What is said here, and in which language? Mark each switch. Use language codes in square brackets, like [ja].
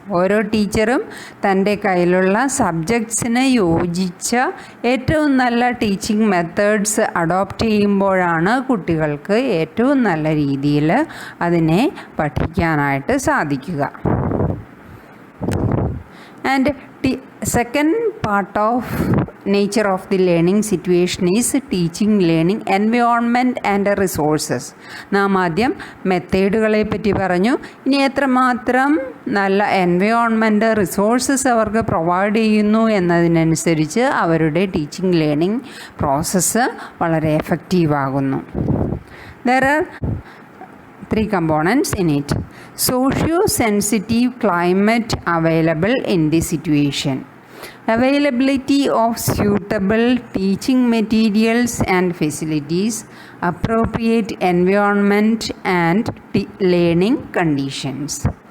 [ml] ഓരോ ടീച്ചറും തൻ്റെ കയ്യിലുള്ള സബ്ജക്ട്സിന് യോജിച്ച ഏറ്റവും നല്ല ടീച്ചിങ് മെത്തേഡ്സ് അഡോപ്റ്റ് ചെയ്യുമ്പോഴാണ് കുട്ടികൾക്ക് ഏറ്റവും നല്ല രീതിയിൽ അതിനെ പഠിക്കാനായിട്ട് സാധിക്കുക. [en] And second part of nature of the learning situation is teaching learning environment and resources. [ml] നാം ആദ്യം മെത്തേഡുകളെ പറ്റി പറഞ്ഞു. ഇനി എത്രമാത്രം നല്ല എൻവയോൺമെൻറ്റ്, റിസോഴ്സസ് അവർക്ക് പ്രൊവൈഡ് ചെയ്യുന്നു എന്നതിനനുസരിച്ച് അവരുടെ ടീച്ചിങ് ലേണിംഗ് പ്രോസസ്സ് വളരെ എഫക്റ്റീവ് ആകുന്നു. [en] There are 3 components in it. Socio-sensitive climate available in the situation. Availability of suitable teaching materials and facilities, appropriate environment and learning conditions.